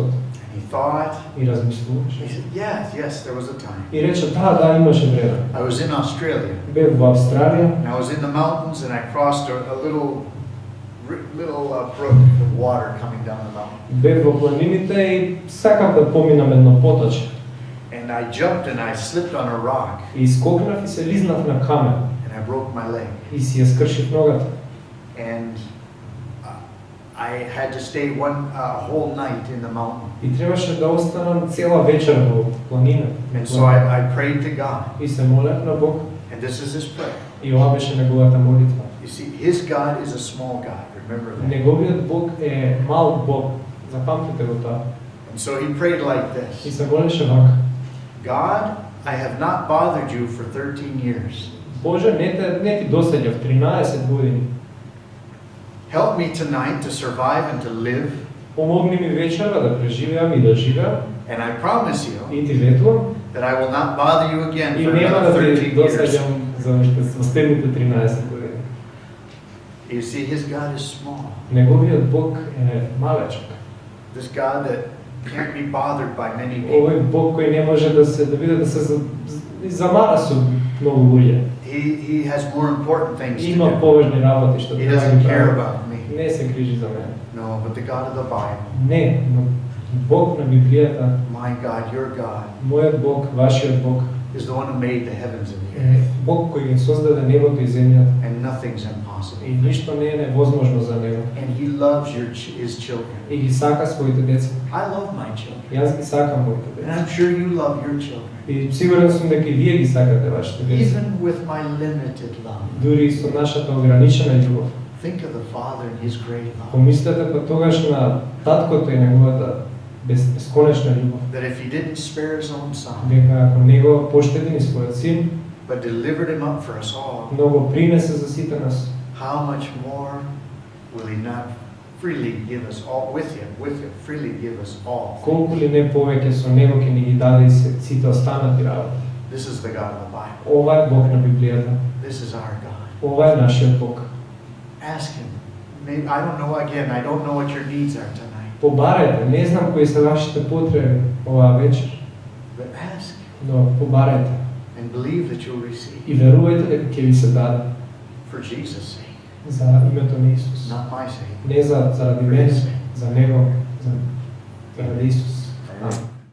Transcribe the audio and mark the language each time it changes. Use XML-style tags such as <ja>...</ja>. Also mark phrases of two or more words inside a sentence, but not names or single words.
<en>And he thought,</en> <mk>И размислуваше.</mk> <en>he said, yes, there was a time.</en> <mk>И рече, да, имаше време.</mk> <en>I was in Australia,</en> <mk>Бев во Австралија,</mk> <en>and I was in the mountains, and I crossed a little brook of water coming down the mountain.</en> <mk>бев во планините и сакав да поминам едно поточе.</mk> <en>And I jumped and I slipped on a rock,</en> <mk>И скокнав и се лизнав на камен</mk> <en>and I broke my leg.</en> <mk>и си ја скршив ногата.</mk> <en>And I had to stay a whole night in the mountain.</en> <mk>И требаше да останам цела вечер во планина.</mk> <en>And so I prayed to God,</en> <mk>И се молев на Бог.</mk> <en>and this is His prayer.</en> <mk>И ова беше неговата молитва.</mk> <en>You see, His God is a small God, remember that.</en> <mk>Неговиот Бог е мал Бог. Запамтете го тоа.</mk> <en>And so he prayed like</en> <mk>И</mk> <en>this,</en> <mk>се молеше вака.</mk> <en>God, I have not bothered you for 13 years.</en> <mk>Боже, не ти досаѓав 13 години.</mk> <en>Help me tonight to survive and to live,</en> <mk>Помогни ми вечера да преживеам и да живеам.</mk> <en>and I promise you</en> <mk>И ти ветувам.</mk> <en>that I will not bother you again</en> <mk>И</mk> <en>for</en> <mk>нема</mk> <en>another</en> <mk>да ти</mk> <en>13 years.</en> <mk>досаѓам за уште следните 13 години.</mk> <en>You see, His God is small.</en> <mk>Неговиот Бог е малечок.</mk> <en>This God that can't be bothered by many people.</en> <mk>Овој Бог кој не може да биде да се замара со многу луѓе.</mk> <en>He has more important things to</en> <mk>Има</mk> <en>do.</en> <mk>поважни работи што</mk> <en>He</en> <mk>треба да</mk> <en>doesn't</en> <mk>ги</mk> <en>care</en> <mk>прави.</mk> <en>about me.</en> <mk>Не се грижи за мене.</mk> <en>No, but the God of the Bible,</en> <mk>Не, но Бог на Библијата,</mk> <en>my God, your God,</en> <mk>мојот Бог, вашиот Бог,</mk> <en>is the one who made the heavens and the</en> <mk>е</mk> <en>earth,</en> <mk>Бог кој ги создаде небото и земјата.</mk> <en>and nothing's impossible.</en> <mk>И ништо не е невозможно за него.</mk> <en>And He loves His children.</en> <mk>И ги сака своите деца.</mk> <en>I love my children,</en> <mk>Јас ги сакам моите</mk> <en>and</en> <mk>деца.</mk> <en>I'm sure you love your children,</en> <mk>И сигурен сум дека и вие ги сакате вашите деца.</mk> <en>even with my limited love.</en> <mk>Дури и со нашата ограничена љубов.</mk> <en>Think of the Father and His great love.</en> <mk>Помислете па тогаш на таткото и неговата бесконечна љубов.</mk> <en>That if He didn't spare His own Son,</en> <mk>Дека ако него поштеди ни својот син,</mk> <en>but delivered Him up for us all,</en> <mk>но го принесе за сите нас,</mk> <en>how much more will He not freely give us all with Him, freely give us all?</en> <mk>колку ли не повеќе со него ќе ни ги даде и сите останати работи.</mk> <en>This is the God of the Bible.</en> <mk>Ова е Бог на Библијата.</mk> <en>This is our God.</en> <mk>Ова е нашиот Бог.</mk> <en>Ask Him. Maybe I don't know what your needs are tonight,</en> <mk>Побарете, не знам кои се вашите потреби оваа вечер,</mk> <en>but ask</en> <mk>но побарете</mk> <en>and believe that you'll receive.</en> <mk>и верувајте дека ќе ви се даде</mk> <en>For Jesus' sake,</en> <mk>за името на Исус.</mk> <en>not my sake.</en> <mk>Не заради мене, за него, заради Исус.</mk> <en>Amen.</en>